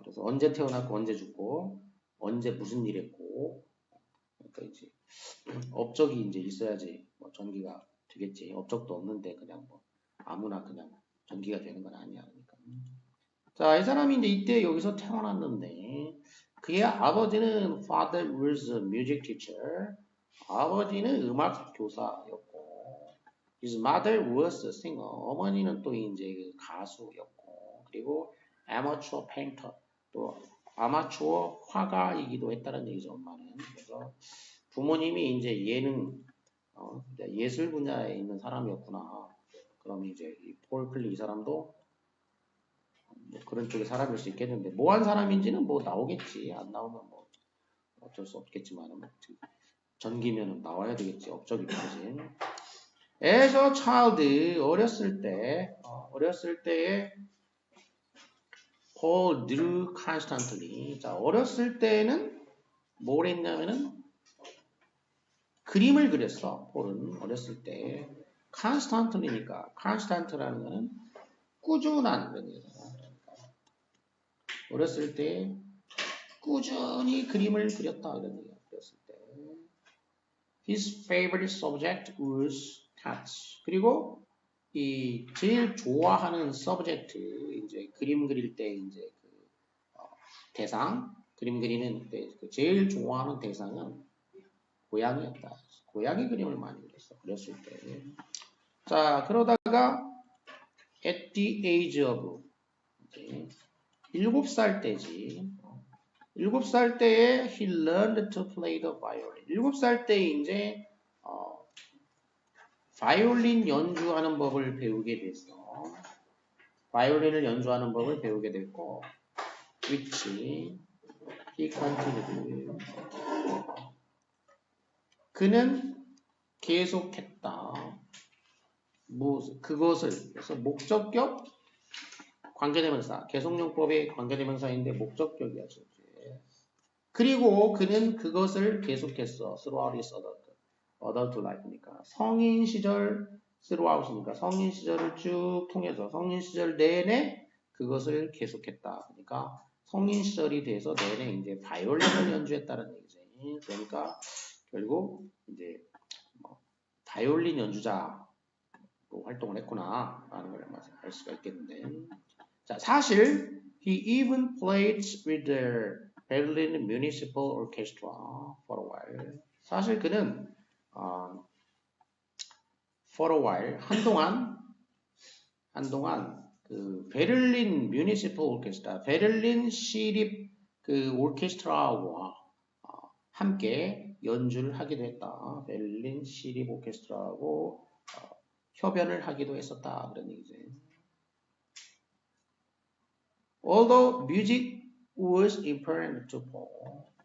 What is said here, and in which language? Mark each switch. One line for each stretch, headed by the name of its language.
Korean: 그래서 언제 태어났고 언제 죽고 언제 무슨 일 했고 그러니까 이제 업적이 이제 있어야지 뭐 전기가 되겠지. 업적도 없는데 그냥 뭐 아무나 그냥 전기가 되는 건 아니야. 그러니까. 자, 이 사람이 이제 이때 여기서 태어났는데 그의 아버지는
English: father was a music teacher.
Korean: 아버지는 음악 교사였고
English: his mother was a singer.
Korean: 어머니는 또 이제 가수였고 그리고
English: amateur painter
Korean: 또 아마추어 화가이기도 했다는 얘기죠, 엄마는. 그래서 부모님이 이제 얘는 예술 분야에 있는 사람이었구나. 그럼 이제 폴 클리 이 사람도 뭐 그런 쪽의 사람일 수 있겠는데 뭐 한 사람인지는 뭐 나오겠지. 안 나오면 뭐 어쩔 수 없겠지만 뭐 전기면은 나와야 되겠지. 업적이 되지.
English: As a child
Korean: 어렸을 때에
English: Paul drew constantly.
Korean: 자, 어렸을 때는 뭘 했냐면은 그림을 그렸어. 폴은 어렸을 때 constantly니까 constant라는 거는 꾸준한 그런 얘기잖아. 어렸을 때 꾸준히 그림을 그렸다 이런 얘기야. 어렸을 때.
English: His favorite subject was cats.
Korean: 그리고 이 제일 좋아하는 subject 이제 그림 그릴 때 이제 대상 그림 그리는 때 제일 좋아하는 대상은 고양이였다. 고양이 그림을 많이 그렸어. 그렸을 때. 자 그러다가
English: at the age of
Korean: 이제 7살 때지. 7살 때에
English: he learned to play the violin.
Korean: 7살 때 이제 바이올린 연주하는 법을 배우게 됐어. 바이올린을 연주하는 법을 배우게 됐고
English: which he continued.
Korean: 그는 계속했다. 그것을 그래서 목적격 관계대명사 계속용법의 관계대명사인데 목적격이야죠. 그리고 그는 그것을 계속했어.
English: throughout his adult life
Korean: 니까 성인 시절 throughout이니까 성인 시절을 쭉 통해서 성인 시절 내내 그것을 계속했다. 그러니까 성인 시절이 돼서 내내 이제 바이올린을 연주했다는 얘기지. 그러니까 결국 이제 바이올린 연주자로 활동을 했구나라는 걸 알 수가 있겠는데. 자, 사실
English: he even played with the Berlin Municipal Orchestra for a while.
Korean: 사실 그는
English: for a while
Korean: 한동안 그 베를린 뮤니시플 오케스트라, 베를린 시립 그 오케스트라와 함께 연주를 하기도 했다. 베를린 시립 오케스트라하고 협연을 하기도 했었다. 그런 얘기죠.
English: Although music was important to Paul.